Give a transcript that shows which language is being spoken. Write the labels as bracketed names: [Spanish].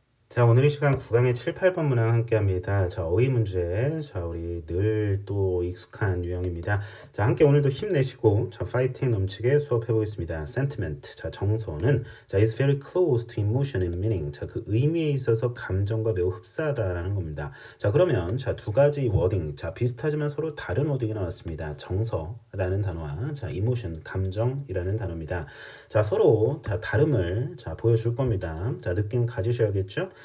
[Korean] 자, 오늘 이 시간 9강의 7, 8번 문항 함께 합니다. 자, 어휘 문제. 자, 우리 늘 또 익숙한 유형입니다. 자, 함께 오늘도 힘내시고, 자, 파이팅 넘치게 수업해 보겠습니다. [English] sentiment. [Korean] 자, 정서는, 자, [English] is very close to emotion and meaning. [Korean] 자, 그 의미에 있어서 감정과 매우 흡사하다라는 겁니다. 자, 그러면, 자, 두 가지 워딩. 자, 비슷하지만 서로 다른 워딩이 나왔습니다. 정서라는 단어와, 자, emotion, 감정이라는 단어입니다. 자, 서로, 자, 다름을, 자, 보여줄 겁니다. 자, 느낌 가지셔야겠죠?